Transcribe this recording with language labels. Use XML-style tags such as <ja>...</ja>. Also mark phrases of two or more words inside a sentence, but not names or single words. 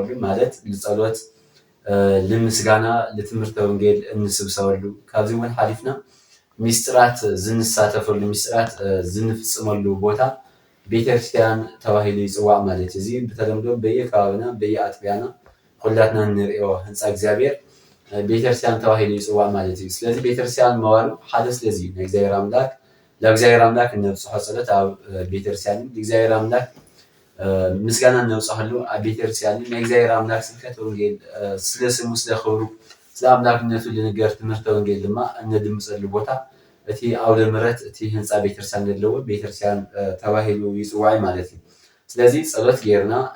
<ti>ማለት ንጸሎት ንምስጋና ለትምህርተ ወንጌል እንስብሰበሉ ካብዚ እውን ሓሊፍና ሚስጥራት ዝንሳተፈሉ ሚስጥራት ዝንፍጽመሉ ቦታ ቤተክርስቲያን ተባሂሉ ይጽዋዕ ማለት እዩ። እዚ ብተለምዶ</ti> <am>በየከባቢና በየአጥቢያና</am> <ti>ኩላትና እንሪኦ ህንፃ እግዚአብሔር ቤተክርስቲያን ተባሂሉ ይጽዋዕ ማለት እዩ። ስለዚ ቤተክርስቲያን መዋሉ ሓደ ስለዚ ናይ እግዚአብሔር አምላክ ለእግዚአብሔር አምላክ እነብጽሖ ጸሎት ኣብ ቤተክርስቲያን እግዚአብሔር አምላክ ምስጋና እነብጽሐሉ ኣብ ቤተክርስቲያን ናይ እግዚአብሔር አምላክ ስብከት ወንጌል</ti> <am>ስለ ስሙ ስለ ክብሩ ስለ አምላክነቱ ልንገር</am> <ti>ትምህርተ ወንጌል ድማ እነድምጸሉ ቦታ እቲ ኣውደ ምሕረት እቲ ህንፃ ቤተክርስቲያን ዘለዎ ቤተክርስቲያን ተባሂሉ ይጽዋዕ ማለት እዩ። ስለዚ ጸሎት ጌርና</ti>